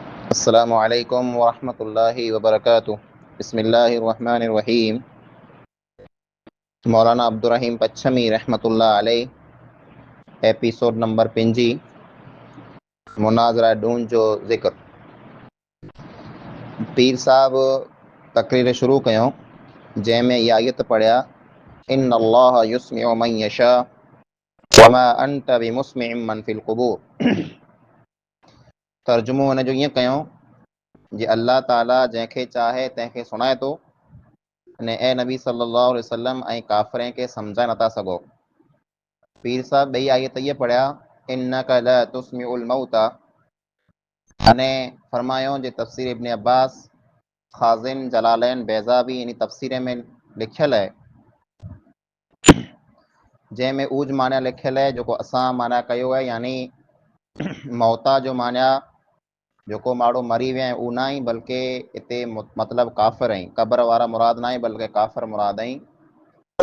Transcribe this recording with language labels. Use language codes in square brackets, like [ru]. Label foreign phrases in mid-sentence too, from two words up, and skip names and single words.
[ar] السلام عليكم ورحمة الله وبركاته. بسم الله الرحمن الرحيم. [sd] मौलाना अब्दुर्रहीम पच्छमी [ar] رحمة الله عليه [sd] एपिसोड नंबर 5 मुनाज़रा ढूंढ जो ज़िक्र। पीर साहब तकरीर शुरू कयूं जंहिंमें इहा आयत पढ़िया [ar] إن الله يسمع من يشاء وما أنت بمسمع من في القبور. [sd] तर्जुमो हुन जो ईअं कयूं जे अल्लाह ताला जंहिंखे चाहे तंहिंखे सुणाए थो अने ए नबी [ar] صلى الله عليه وسلم [sd] ऐं काफ़िरनि खे सम्झाए नथा सघो। पीर साहब ॿई आयत इहे पढ़िया [ar] إنك لا تسمع الموتى [sd] अने फरमायो जे तफ़सीर इब्न अब्बास ख़ाज़िन जलालैन बैज़ाबी इन तफ़सीर में लिखियल है जंहिंमें ऊज माना लिखियल है जेको असां माना कयो है, यानी मौता जो माना जेको माण्हू मरी विया आहिनि उहो न ई बल्कि हिते मतिलबु काफ़िर आहिनि, क़ब्र वारा मुराद न आहे बल्कि काफ़िर मुराद आहिनि।